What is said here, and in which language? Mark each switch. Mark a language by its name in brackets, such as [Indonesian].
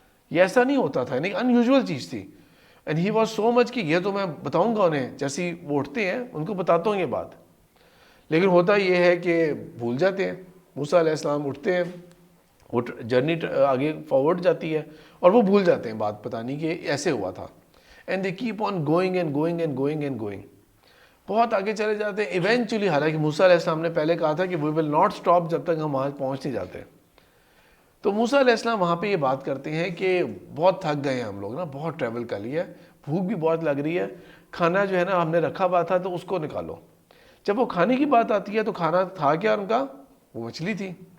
[Urdu] یہ ایسا نہیں ہوتا تھا, یعنی ان یوزول چیز تھی. [English] and he was so much [Urdu] کہ یہ تو میں بتاؤں گا انہیں, جیسے وہ اٹھتے ہیں ان کو بتاتا ہوں یہ بات, لیکن ہوتا یہ ہے کہ بھول جاتے ہیں. موسیٰ علیہ السلام اٹھتے ہیں, وہ جرنی آگے فارورڈ جاتی ہے اور وہ بھول جاتے ہیں بات بتانی کہ ایسے ہوا تھا. [English] and they keep on going and going and going and going, [Urdu] بہت آگے چلے جاتے ہیں. ایونچولی, حالانکہ موسیٰ علیہ السلام نے پہلے کہا تھا کہ [English] we will not stop [Urdu] جب تک ہم وہاں پہنچ نہیں جاتے. تو موسیٰ علیہ السلام وہاں پہ یہ بات کرتے ہیں کہ بہت تھک گئے ہیں ہم لوگ نا, بہت ٹریول کر لیا ہے, بھوک بھی بہت لگ رہی ہے, کھانا جو ہے نا ہم نے رکھا ہوا تھا تو اس کو نکالو. جب وہ کھانے کی بات آتی ہے تو کھانا تھا کیا ان کا, وہ مچھلی تھی.